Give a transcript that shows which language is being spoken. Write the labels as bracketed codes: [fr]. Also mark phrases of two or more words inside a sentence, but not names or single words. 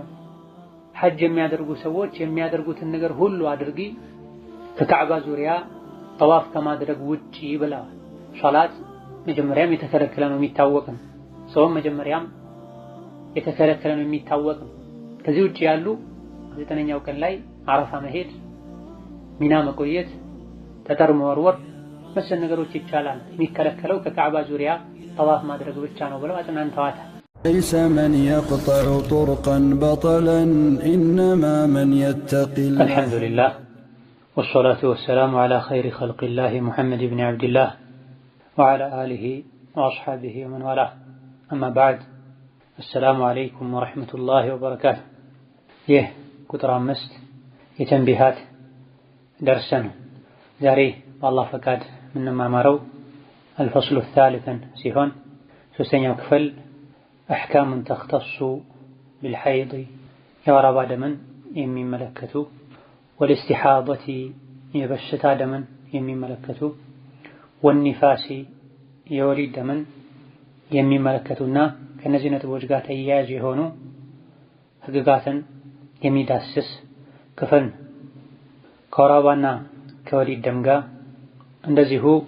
[am] ሐጅ የሚያደርጉ ሰዎች የሚያደርጉትን ነገር ሁሉ አድርጊ ከካዕባ ዙሪያ ጠዋፍ ከማድረግ ውጪ ብለዋል። ሶላት መጀመሪያም የተከለከለ ነው የሚታወቅ ነው። ጾም መጀመሪያም የተከለከለ ነው የሚታወቅ ነው። ከዚህ ውጪ ያሉ 9ኛው ቀን ላይ አረፋ መሄድ፣ ሚና መቆየት፣ ጠጠር መወርወር መሰል ነገሮች ይቻላል። የሚከለከለው ከካዕባ ዙሪያ ጠዋፍ ማድረግ ብቻ ነው ብለው አጽናንተዋታል። [ar] ليس من يقطع طرقا بطلا إنما من يتقي الله. الحمد لله والصلاة والسلام على خير خلق الله محمد بن عبد الله وعلى آله وأصحابه ومن والاه. أما بعد السلام عليكم ورحمة الله وبركاته. [am] ቁጥር 5 የተንቢሃት ደርሰን ዛሬ በአላህ ፈቃድ የምንማማረው [ar] الفصل الثالث [am] ሲሆን ሶስተኛው ክፍል [ar] أحكام تختص بالحيض [am] የወር አበባ ደምን የሚመለከቱ والاستحاضة የበሽታ ደምን የሚመለከቱ والنفاس የወሊድ ደምን የሚመለከቱና ከነዚህ ነጥቦች ጋር ተያያዥ የሆኑ ህግጋትን የሚዳስስ ክፍል ከወር አበባና ከወሊድ ደም ጋር እንደዚሁ